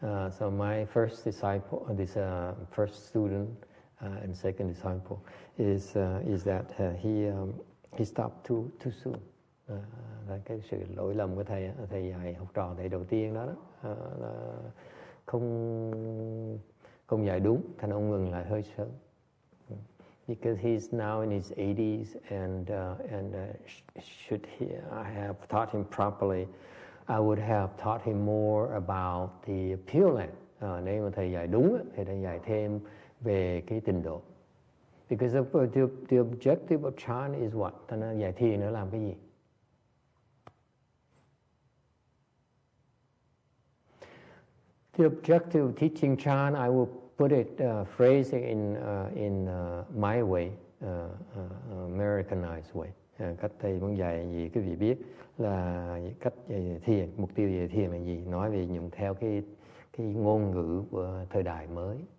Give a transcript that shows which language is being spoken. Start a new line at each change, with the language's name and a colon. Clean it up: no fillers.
English: So my first disciple, this first student and second disciple is that he stopped too soon.
Vietnamese: Là cái sự lỗi lầm của thầy dạy học trò thầy đầu tiên đó, là không dạy đúng, thành ông ngừng lại hơi sớm.
English: Because he's now in his 80s and should I have taught him properly, I would have taught him more about the Pure Land.
Vietnamese: Nếu mà thầy dạy đúng thì thầy dạy thêm về cái trình độ.
English: Because the objective of Chan is what?
Vietnamese: Thành ra dạy thiền nữa làm cái gì?
English: The objective of teaching Chan, I will put it, phrase it in my way, Americanized way.
Vietnamese: Cách thầy muốn dạy gì quý vị biết là cách dạy thiền, mục tiêu dạy thiền là gì? Nói về dùng theo cái ngôn ngữ của thời đại mới.